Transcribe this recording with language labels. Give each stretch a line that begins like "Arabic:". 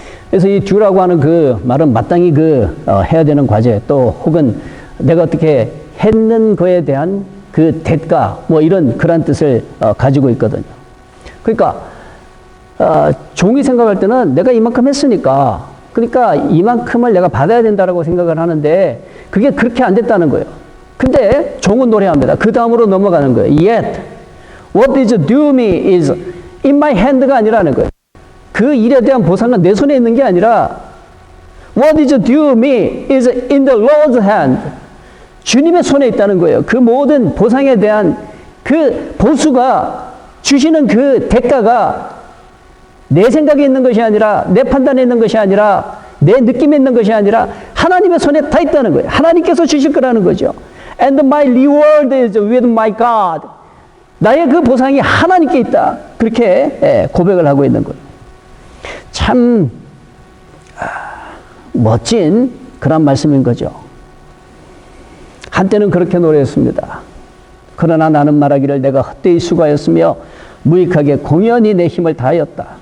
Korean: 그래서 이 듀라고 하는 그 말은 마땅히 해야 되는 과제 또 혹은 내가 어떻게 했는 거에 대한 그 대가 뭐 이런 그런 뜻을 가지고 있거든요. 그러니까 종이 생각할 때는 내가 이만큼 했으니까 그러니까 이만큼을 내가 받아야 된다라고 생각을 하는데 그게 그렇게 안 됐다는 거예요. 근데 종은 노래합니다. 그 다음으로 넘어가는 거예요.
English: Yet what is due me is in my hand가
Korean: 아니라는 거예요. 그 일에 대한 보상은 내 손에 있는 게 아니라
English: what is due me is in the Lord's hand.
Korean: 주님의 손에 있다는 거예요. 그 모든 보상에 대한 그 보수가 주시는 그 대가가 내 생각에 있는 것이 아니라 내 판단에 있는 것이 아니라 내 느낌에 있는 것이 아니라 하나님의 손에 다 있다는 거예요. 하나님께서 주실 거라는 거죠.
English: And my reward is with my God.
Korean: 나의 그 보상이 하나님께 있다. 그렇게 고백을 하고 있는 거예요. 참 멋진 그런 말씀인 거죠. 한때는 그렇게 노래했습니다. 그러나 나는 말하기를 내가 헛되이 수고하였으며 무익하게 공연히 내 힘을 다하였다.